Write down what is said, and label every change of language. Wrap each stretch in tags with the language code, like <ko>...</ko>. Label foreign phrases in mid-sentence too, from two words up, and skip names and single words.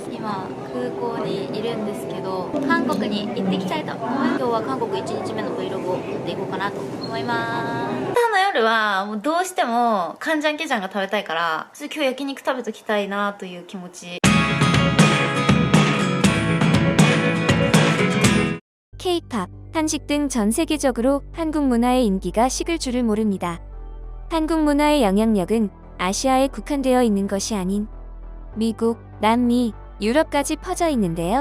<ja>今空港にいるんですけど、韓国に行ってきたいと思います。今日は韓国1日目の Vlog を撮っていこうかなと思います。明日の夜はもうどうしてもカンジャンケジャンが食べたいから、ちょっと今日焼肉食べときたいなという気持ち。</ja> <ko>K-팝, 한식 등 전 세계적으로 한국 문화의 인기가 식을 줄을 모릅니다. 한국 문화의 영향력은 아시아에 국한되어 있는 것이 아닌 미국, 남미, 유럽까지 퍼져 있는데요.</ko>